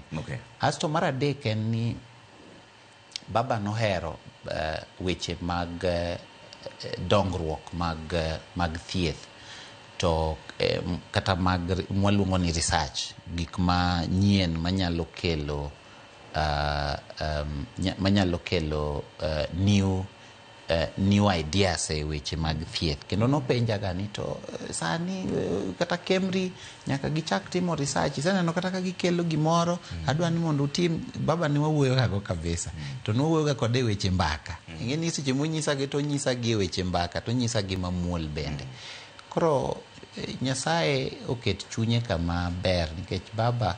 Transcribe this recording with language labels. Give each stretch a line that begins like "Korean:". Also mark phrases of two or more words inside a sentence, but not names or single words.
Luo (Kenya and Tanzania): Asto mar adek en ni baba nohero weche mag dongruok mag thieth to kata mag mwaluongo ni research gik manyien manyalo kelo
English: new new ideas
Luo (Kenya and Tanzania): e weche mag thieth kendo nopenja ga ni to sani kata Kemri nyaka gichak timo research iseneno kata ka gikelo gimoro adwa ni mondo utim baba ni wawuoyo gago kabisa to nwuoyo ga kode weche mbaka ingeni seche monyisa gi to nyisa gi weche mbaka to nyisa gi mamuol bende koro Nyasaye oket chunye kama ber nikech baba